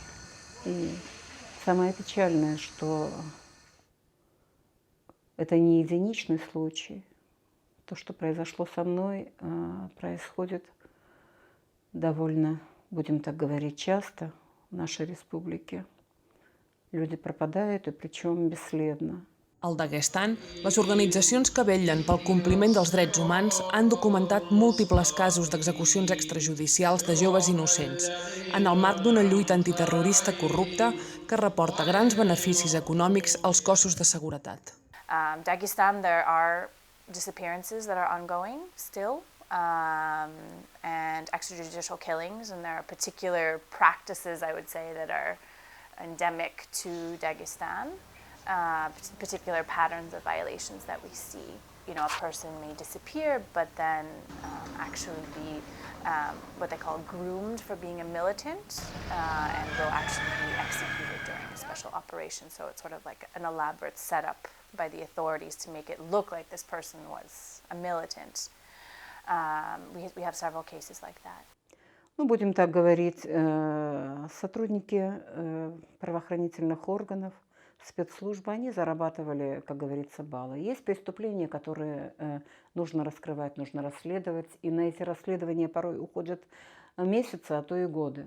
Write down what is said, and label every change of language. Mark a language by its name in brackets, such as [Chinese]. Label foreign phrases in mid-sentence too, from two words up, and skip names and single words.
[Russian] И самое печальное, что это не единичный случай. То, что произошло со мной, происходит довольно, будем так говорить, часто в нашей республике. Люди пропадают, и причем бесследно. [Catalan] Al Daguestan, les organitzacions que vetllen pel compliment dels drets humans han documentat múltiples casos d'execucions extrajudicials de joves innocents, en el marc d'una lluita antiterrorista corrupta que reporta grans beneficis econòmics als cossos de seguretat. [English] Dagestan, there are disappearances that are ongoing still, and extrajudicial killings, and there are particular practices, I would say, that are endemic to Dagestan. Particular patterns of violations that we see. You know, a person may disappear, but then actually be what they call groomed for being a militant, and will actually be executed during a special operation. So it's sort of like an elaborate setup by the authorities to make it look like this person was a militant. We have several cases like that. [Russian] Ну, будем так говорить, сотрудники правоохранительных органов, спецслужбы, они зарабатывали, как говорится, баллы. Есть преступления, которые нужно раскрывать, нужно расследовать, и на эти расследования порой уходят месяцы, а то и годы.